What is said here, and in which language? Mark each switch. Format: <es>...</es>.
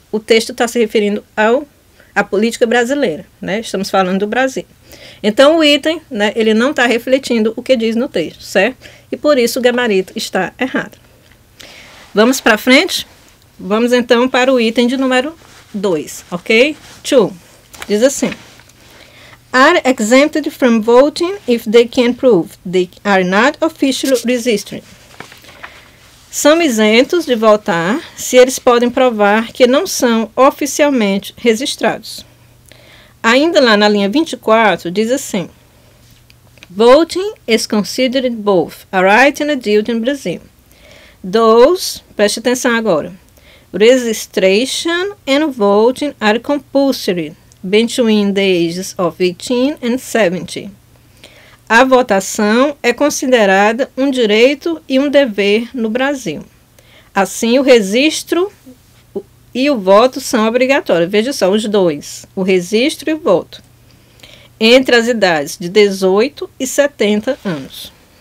<pt>O texto está se referindo à política brasileira, né? Estamos falando do Brasil. Então, o item, né, ele não está refletindo o que diz no texto, certo? E por isso o gabarito está errado. Vamos para frente? Vamos então para o item de número 2, ok? 2. Diz assim:</pt> <en>are exempted from voting if they can prove they are not officially registered.</en> <pt>São isentos de votar se eles podem provar que não são oficialmente registrados. Ainda lá na linha 24, diz assim:</pt> <en>voting is considered both a right and a duty in Brazil. Those,</en> <pt>preste atenção agora,</pt> <en>registration and voting are compulsory between the ages of 18 and 70.</en> <pt>A votação é considerada um direito e um dever no Brasil. Assim, o registro e o voto são obrigatórios. Veja só, os dois, o registro e o voto, entre as idades de 18 e 70 anos.</pt>